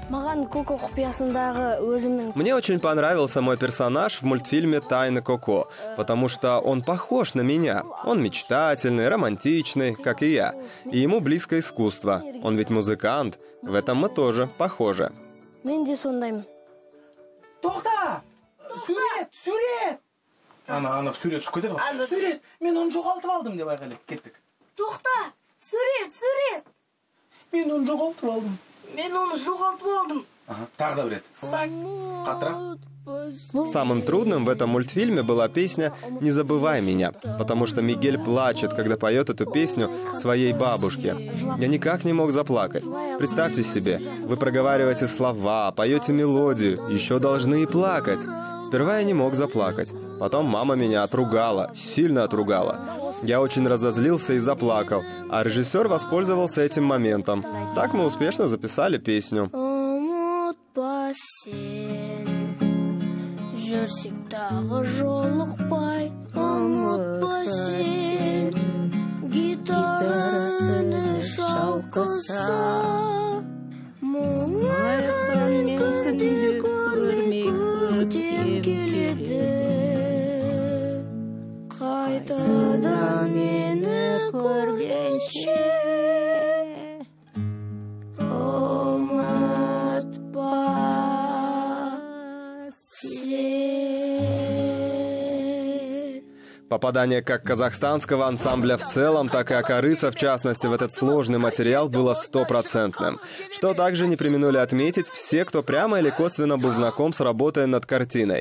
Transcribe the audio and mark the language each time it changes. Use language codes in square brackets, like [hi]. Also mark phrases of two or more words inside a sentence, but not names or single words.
[ru] Мне очень понравился мой персонаж в мультфильме «Тайна Коко», потому что он похож на меня. Он мечтательный, романтичный, как и я. И ему близко искусство. Он ведь музыкант. В этом мы тоже похожи. [kk] Ана в сурет шыққы деді ғой. Сурет, мен оны жоғалтып алдым деп айқайлап кеттік. Тоқта, сурет. Мен оны жоғалтып алдым. Тағы да бір рет. Қаттырақ. [ru] Самым трудным в этом мультфильме была песня «Не забывай меня», потому что Мигель плачет, когда поет эту песню своей бабушке. Я никак не мог заплакать. Представьте себе, вы проговариваете слова, поете мелодию, еще должны и плакать. Сперва я не мог заплакать. Потом мама меня отругала, сильно отругала. Я очень разозлился и заплакал, а режиссер воспользовался этим моментом. Так мы успешно записали песню. [kk] Жүрсек тағы жолықпай, ұмытпа сен. Гитара үні шалқыса, мұңайған күнде көрмей көктем келеді. Қайтадан мені көргенше, ұмытпа. [ru] Попадание как казахстанского ансамбля в целом, так и Акарыса, в частности, в этот сложный материал было 100%. Что также не преминули отметить все, кто прямо или косвенно был знаком с работой над картиной.